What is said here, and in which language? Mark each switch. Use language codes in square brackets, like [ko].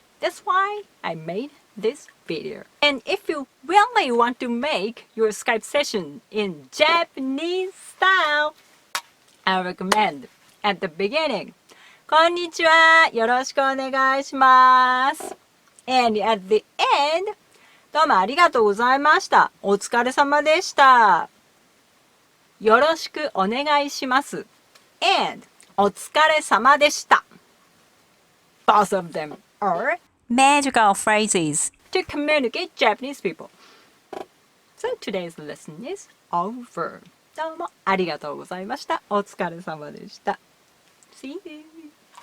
[en] That's why I made this video. And if you really want to make your Skype session in Japanese style, I recommend at the beginning, [ja] こんにちは、よろしくお願いします。 [en] And at the end, [ja] どうもありがとうございました。お疲れ様でした。よろしくお願いします。 [en] And [ja] お疲れ様でした。 [en] Both of them are magical phrases to communicate Japanese people. So today's lesson is over. [ja] どうもありがとうございました。お疲れ様でした。 [en] See you!